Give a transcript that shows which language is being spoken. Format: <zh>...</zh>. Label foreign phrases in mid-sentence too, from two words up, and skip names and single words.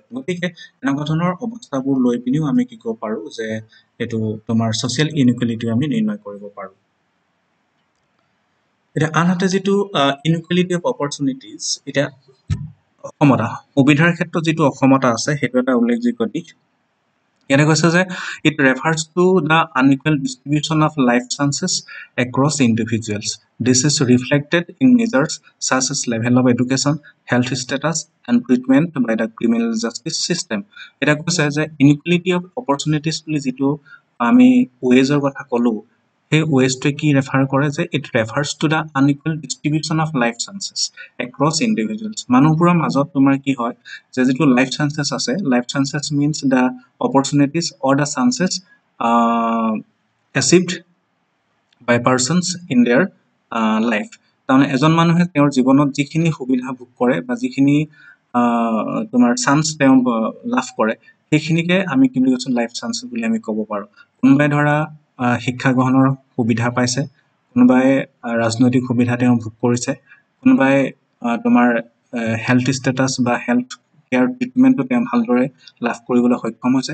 <as>গতিকে এনেকুৱা ধৰণৰ অৱস্থাবোৰ লৈ পিনিও আমি কি ক'ব পাৰোঁ যে এইটো তোমাৰ</as> <en>social inequality</en> <as>আমি নিৰ্ণয় কৰিব পাৰোঁ। এতিয়া আনহাতে যিটো</as> <en>inequality of opportunities,</en> <as>এতিয়া অসমতা, সুবিধাৰ ক্ষেত্ৰত যিটো অসমতা আছে, সেইটো এটা উল্লেখযোগ্য দিশ। ইয়াতে কৈছে যে</as> <en>it refers to the unequal distribution of life chances across individuals. This is reflected in measures such as level of education, health status, and treatment by the criminal justice system.</en> <as>এটা কৈছে যে</as> <en>inequality of opportunities</en> <as>বুলি যিটো আমি ৱেজৰ কথা ক'লো, সেই ৱেজটোৱে কি ৰেফাৰ কৰে যে</as> <en>it refers to the unequal distribution of life chances across individuals.</en> <as>মানুহবোৰৰ মাজত তোমাৰ কি হয় যে যিটো</as> <en>life chances আছে, life chances means the opportunities or the chances achieved by persons in their life.</en> <as>তাৰমানে এজন মানুহে তেওঁৰ জীৱনত যিখিনি সুবিধা ভোগ কৰে বা যিখিনি তোমাৰ চান্স তেওঁ লাভ কৰে, সেইখিনিকে আমি কি বুলি কৈছো</as> <en>life chance</en> <as>বুলি আমি ক'ব পাৰো। কোনোবাই ধৰা শিক্ষা গ্ৰহণৰ সুবিধা পাইছে, কোনোবাই ৰাজনৈতিক সুবিধা তেওঁ ভোগ কৰিছে, কোনোবাই তোমাৰ</as> <en>health status</en> <as>বা</as> <en>health care treatment</en> <as>তেওঁ ভালদৰে লাভ কৰিবলৈ সক্ষম হৈছে।</as>